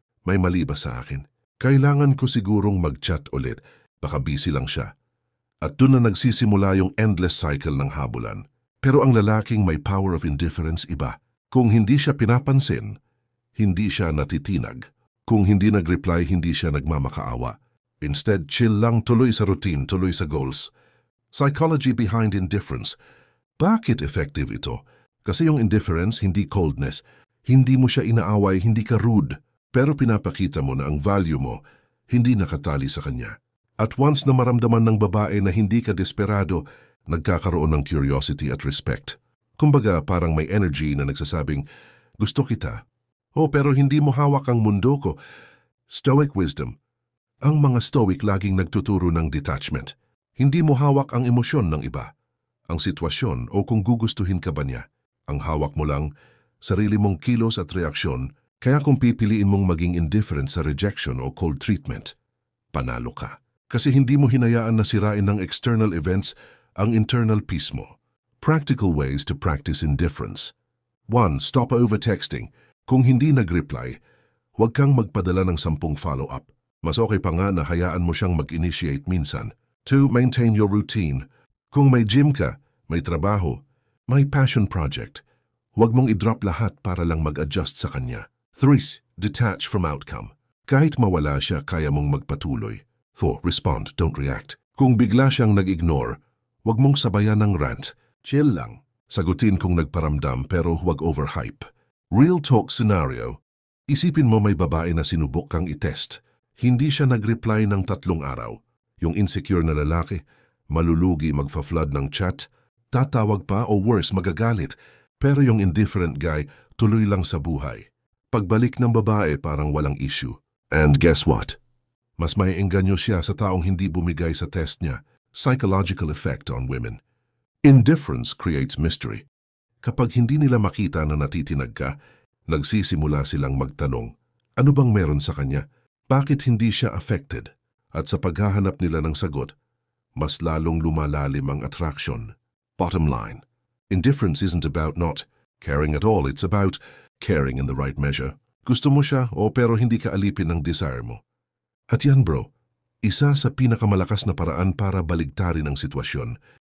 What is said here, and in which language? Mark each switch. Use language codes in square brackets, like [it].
[tl] May mali ba sa akin? Kailangan ko sigurong mag-chat ulit, baka busy lang siya. At doon na nagsisimula yung endless cycle ng habulan. Pero ang lalaking may power of indifference iba. Kung hindi siya pinapansin, hindi siya natitinag. Kung hindi nag-reply, hindi siya nagmamakaawa. [en] Instead, [tl] chill lang, tuloy sa routine, tuloy sa goals. [en] Psychology behind indifference. [tl] Bakit effective ito? Kasi yung indifference, hindi coldness. Hindi mo siya inaaway, hindi ka rude. Pero pinapakita mo na ang value mo, hindi nakatali sa kanya. At once na maramdaman ng babae na hindi ka desperado, nagkakaroon ng curiosity at respect. Kumbaga parang may energy na nagsasabing, gusto kita. Oh, pero hindi mo hawak ang mundo ko. [en] Stoic wisdom. [tl] Ang mga stoic laging nagtuturo ng detachment. Hindi mo hawak ang emosyon ng iba, ang sitwasyon o kung gugustuhin ka ba niya. Ang hawak mo lang, sarili mong kilos at reaksyon, kaya kung pipiliin mong maging indifferent sa rejection o cold treatment, panalo ka. Kasi hindi mo hinayaan na sirain ng external events ang internal peace mo. [en] Practical ways to practice indifference. [tl] 1. [en] Stop over-texting. [tl] Kung hindi nag-reply, huwag kang magpadala ng 10 follow-up. Mas okay pa nga na hayaan mo siyang mag-initiate minsan. 2. [en] Maintain your routine. [tl] Kung may gym ka, may trabaho, may passion project, huwag mong i-drop lahat para lang mag-adjust sa kanya. 3. [en] Detach from outcome. [tl] Kahit mawala siya, kaya mong magpatuloy. 4. [en] Respond, don't react. [tl] Kung bigla siyang nag-ignore, huwag mong sabayan ng rant. Chill lang. Sagutin kung nagparamdam pero huwag overhype. [en] Real talk scenario. [tl] Isipin mo may babae na sinubok kang itest. Hindi siya nag-reply ng 3 araw. Yung insecure na lalaki, malulugi magfa-flood ng chat, tatawag pa o worse magagalit. Pero yung indifferent guy, tuloy lang sa buhay. Pagbalik ng babae parang walang issue. [en] And guess what? [tl] Mas may engganyo siya sa taong hindi bumigay sa test niya. [en] Psychological effect on women. Indifference creates mystery. [tl] Kapag hindi nila makita na natitinag ka, nagsisimula silang magtanong, ano bang meron sa kanya? Bakit hindi siya affected? At sa paghahanap nila ng sagot, mas lalong lumalalim ang attraction. [en] Bottom line, indifference isn't about not caring at all. It's about caring in the right measure. [tl] Gusto mo siya pero hindi ka alipin ng desire mo. At yan bro, isa sa pinakamalakas na paraan para baligtarin ang sitwasyon.